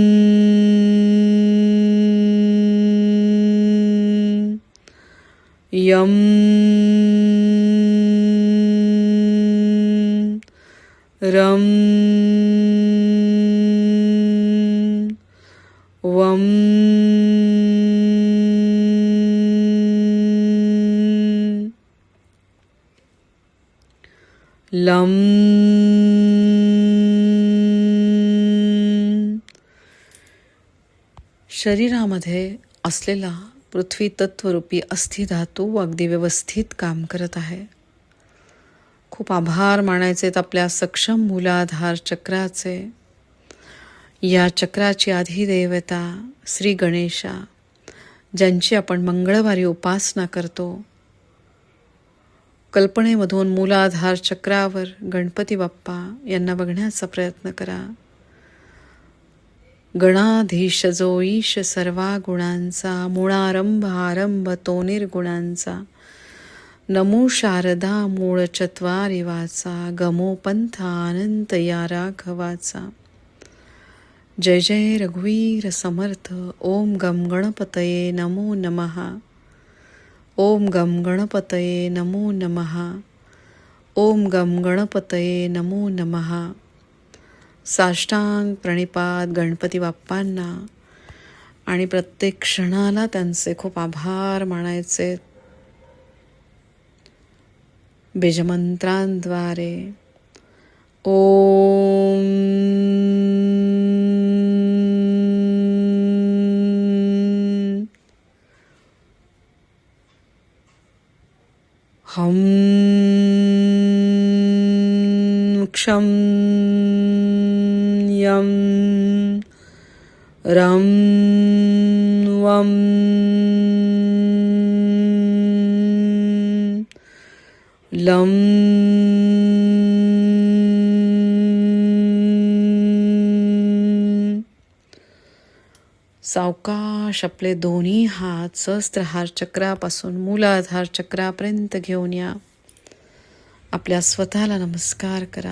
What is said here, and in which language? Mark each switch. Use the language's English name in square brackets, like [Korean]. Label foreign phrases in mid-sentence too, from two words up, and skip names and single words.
[Sanskrit] यम रम वम [Marathi] लं शरीरामध्ये असलेला पृथ्वी तत्वरूपी अस्थिधातू अगदी व्यवस्थित काम करत आहे. खूप आभार मानायचेत आपल्या सक्षम मूलाधार चक्राचे. या चक्राची अधिदेवता श्री गणेशा, ज्यांची आपण मंगळवारी उपासना करतो. कल्पनेमधून मूलाधार चक्रावर गणपती बाप्पा यांना बघण्याचा प्रयत्न करा. गणाधीश जो ईश सर्वा गुणांचा, मूळारंभ आरंभ तो निर्गुणांचा. नमो शारदा मूळ चत्वारी वाचा, गमो पंथ अनंत या राघवाचा. जय जय रघुवीर समर्थ. [Sanskrit] ओम गम गणपतये नमो नमः. ओम गम गणपतये नमो नमः. ओम गम गणपतये नमो नमः. [Marathi] साष्टांग प्रणिपात गणपती बाप्पांना आणि प्रत्येक क्षणाला त्यांचे खूप आभार मानायचे. [Sanskrit] बीजमंत्रांद्वारे ओम हम क्षम यम रम वम लं [Marathi] सावकाश आपले दोन्ही हात सहस्त्रहार चक्रापासून मूलाधार चक्रापर्यंत घेऊन या. आपल्या स्वतःला नमस्कार करा.